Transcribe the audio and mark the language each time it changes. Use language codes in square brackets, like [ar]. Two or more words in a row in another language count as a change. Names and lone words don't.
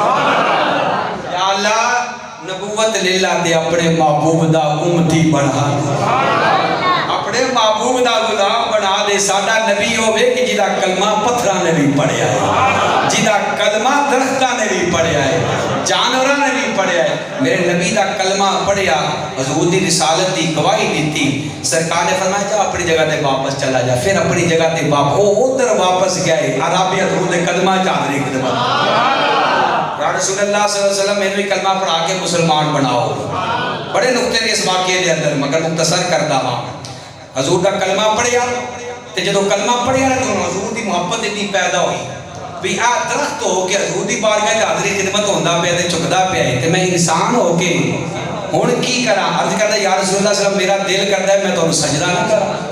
[pa] یا اللہ نبوت للہ دے اپنے محبوب دا امتی بنا اپنے محبوب دا غلام بنا دے ساڈا نبی ہووے کہ جدا کلمہ پتھراں نے بھی پڑھیا ہے جدا کلمہ درختاں نے بھی پڑھیا ہے جانوراں نے بھی پڑھیا है जिदा कलमा दरख्तां ने भी पढ़िया है जानवरां ने भी पढ़िया ہے میرے نبی دا کلمہ پڑھیا حضور دی رسالت دی گواہی دی سرکار نے فرمایا جا اپنی جگہ تے واپس چلا جا فیر اپنی جگہ تے ادھر واپس گئے اعرابی حضور دے قدماں چ حاضر خدمت [ar] يا رسول الله صلى الله عليه وسلم [pa] میں نے بھی کلمہ پڑھا کے مسلمان بناؤ بڑے نکتے نے اس واقعے دے اندر مگر مختصر کردا ہاں حضور دا کلمہ پڑھیا تے جدوں کلمہ پڑھیا تو حضور دی محبت اتنی پیدا ہوئی بھی آ درخت ہو کے حضور دی بارگاہ چ حاضر خدمت ہوندا پیا تے جھکدا پیا تے میں انسان ہو کے ہن کی کراں عرض کردا [ar] يا رسول الله صلى الله [pa] میرا دل کردا ہے میں تہانوں سجدہ نہ کراں